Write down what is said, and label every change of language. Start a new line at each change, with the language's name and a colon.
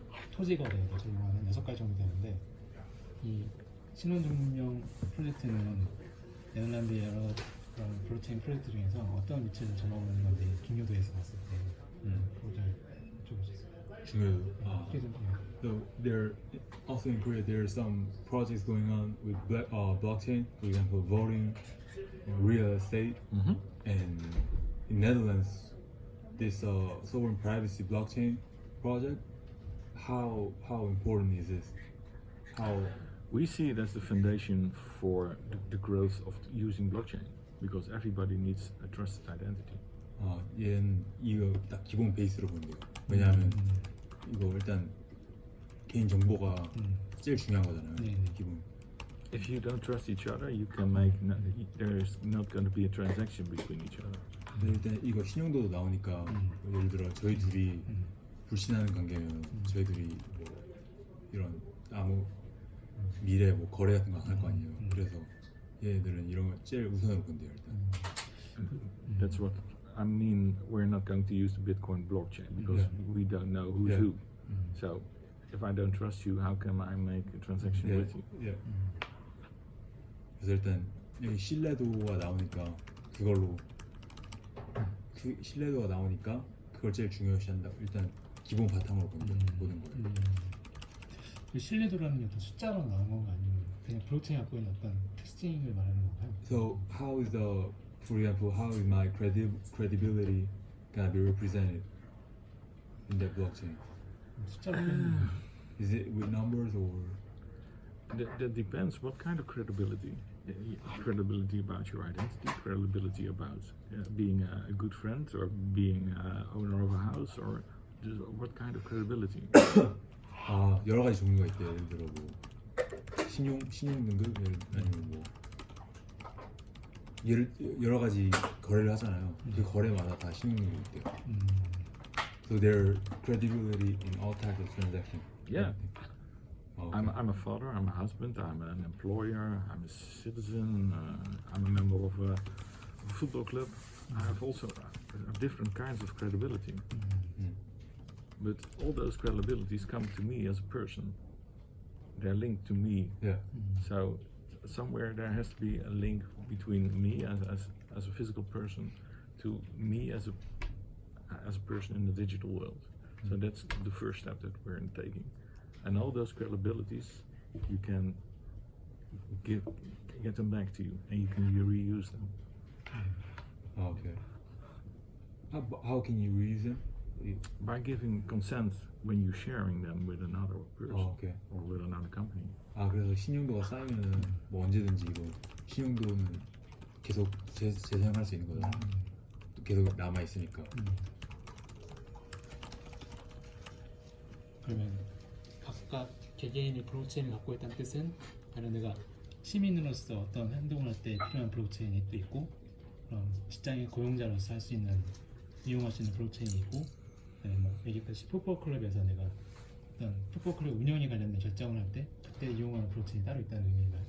Korean: 토지 거래에도 적용하는 6가지 정도 되는데 이 신원증명 프로젝트는 네덜란드의 여러 그런 블록체인 프로젝트 중에서 어떤 위치를 점하는 건데 중요도에서 봤을 때 그걸 잘 여쭤보셨어요. 중요도.
English: So there, also in Korea, there are some projects going on with blockchain. For example, voting, real estate, and in Netherlands, this sovereign privacy blockchain project. How important is this? We see it as the foundation for the growth of using blockchain, because everybody needs a trusted identity.
Korean: 얘는 이거 딱 기본 베이스로 보는 거예요. 왜냐하면 이거 일단 개인 정보가 제일 중요한 거잖아요. 네. 기본.
English: If you don't trust each other, you can make there's not going to be a transaction between each other.
Korean: 근데 일단 이거 신용도도 나오니까 예를 들어 저희 둘이 불신하는 관계면 저희들이 뭐 이런 아무 미래 뭐 거래 같은 거 안 할 거 아니에요. 그래서 얘네들은 이런 거 제일 우선으로 본대요 일단.
English: That's what I mean. We're not going to use the Bitcoin blockchain because we don't know who's who. So if I don't trust you, how can I make a transaction with you?
Korean: 예. 그래서 일단 여기 신뢰도가 나오니까 그걸로 그 신뢰도가 나오니까 그걸 제일 중요시한다. 일단 기본 바탕으로 보는 거예요. 그 신뢰도라는 게 어떤 숫자로 나온 건가 아니면 그냥 블록체인 갖고 있는 어떤 특징을 말하는 건가요?
English: So how is for example, how is my credibility gonna be represented in that blockchain?
Korean: 숫자로 표현하는
English: Is it with numbers or? That depends. What kind of credibility? Credibility about your identity, credibility about being a good friend, or being owner of a house, or just what kind of credibility?
Korean: 아 여러 가지 종류가 있대. 예를 들어 뭐 신용 등급 아니면 뭐 여러 가지 거래를 하잖아요. 그 거래마다 다 신용 등급이 있대요.
English: So their credibility in all types of transactions. Yeah. Okay. I'm a father, I'm a husband, I'm an employer, I'm a citizen, I'm a member of a football club. I have also different kinds of credibility. But all those credibilities come to me as a person. They're linked to me. Yeah. So somewhere there has to be a link between me as a physical person to me as a person in the digital world. So that's the first step that we're taking. And all those credibilities, you can get them back to you, and you can reuse them. Okay. How can you reuse them? By giving consent when you're sharing them with another person Okay. or with another company.
Korean: 아 그래서 신용도가 쌓이면은 뭐 언제든지 이거 신용도는 계속 재사용할 수 있는 거잖아. 계속 남아 있으니까. 그러면 각각 개개인이 블록체인을 갖고 있다는 뜻은 아니면 내가 시민으로서 어떤 행동을 할 때 필요한 블록체인이 또 있고 그럼 직장인 고용자로서 할 수 있는 이용할 수 있는 블록체인이 있고 뭐 얘기했듯이 풋볼 클럽에서 내가 어떤 풋볼 클럽 운영에 관련된 결정을 할 때 그때 이용하는 블록체인이 따로 있다는 의미인가요?